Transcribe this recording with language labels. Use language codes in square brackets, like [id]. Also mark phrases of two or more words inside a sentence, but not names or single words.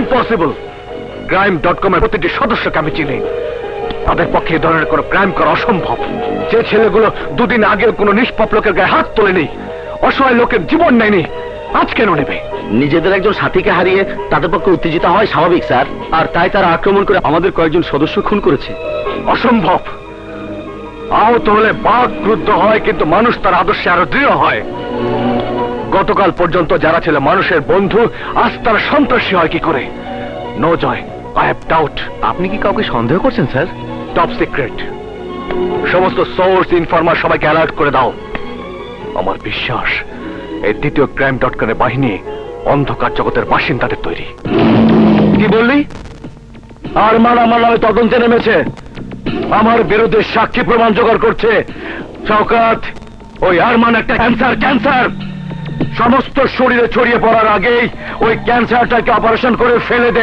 [bn] ইম্পসিবল। crime.com এর প্রতিটি সদস্যকে আমি চিনি। তাদের পক্ষে এই ধরনের কোনো ক্রাইম করা অসম্ভব। যে ছেলেগুলো দুদিন আগেও কোনো নিষ্পাপ লোকের গায়ে হাত তোলেনি, অসহায় লোকের জীবন নেয়নি, আজ কেন নেবে? নিজেদের একজন সাথীকে হারিয়ে তাদের পক্ষে উত্তেজিত হয় স্বাভাবিক স্যার, আর তাই তারা আক্রমণ করে আমাদের কয়েকজন সদস্য খুন করেছে। অসম্ভব। আহত হলে বাঘ ক্রুদ্ধ হয়, কিন্তু মানুষ তার আদর্শে আরো দৃঢ় হয়। গতকাল পর্যন্ত যারা ছিল মানুষের বন্ধু, আজ তারা সন্ত্রাসী হয় কি করে? [en] No Joy, I have doubt. [bn] আপনি কি কাউকে সন্দেহ করছেন স্যার? [en] Top secret. [bn] সমস্ত [en] source informer [bn] সবাইকে অ্যালার্ট করে দাও। আমার বিশ্বাস এই দ্বিতীয় crime.com এর বাহিনী অন্ধকার জগতের বাসিন্দাদের তৈরি। কি বললি? আরমান আমার নামে তদন্তে নেমেছে, আমার বিরুদ্ধে সাক্ষী প্রমাণ জোগাড় করছে। শওকত, ওই আরমান একটা ক্যান্সার। সমস্ত শরীরে ছড়িয়ে পড়ার আগেই ওই ক্যান্সারটাকে অপারেশন করে ফেলে দে।